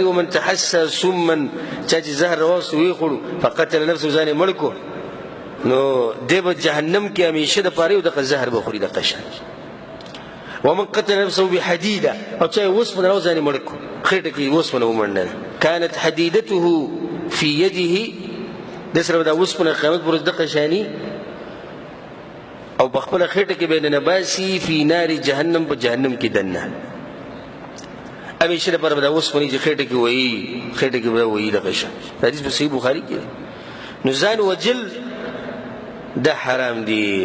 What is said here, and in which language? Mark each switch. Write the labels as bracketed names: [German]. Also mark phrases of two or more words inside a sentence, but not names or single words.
[Arabic] ومن تحسى سما [Pashto] چا چې زهر راوسي ویې [Arabic] فقتل نفسه [Pashto] ځان یې مړ کړو نو دی به جهنم کې همیشه دپاره یو دغه زهر به خوري دغه شان. [Arabic] ومن قتل نفسه بحديده [Pashto] او چا وسپنه راو ځان یې مړ کړو خېټه کې وسپنه ومنډله [Arabic] كانت حديدته في يده [Pashto] د سره دا وسپنه قیامت پر ورځ دغه شاني او په خپله خېټه کې به دننه باسي [Arabic] فی نار جهنم [Pashto] په جهنم کې دننه همیشه دپاره به دا وسپنې چې خېټه کې وهي خېټه کې به وهي دغه شان. حدیث په صحیح بخاري کې نو ځان وجل دا حرام دی.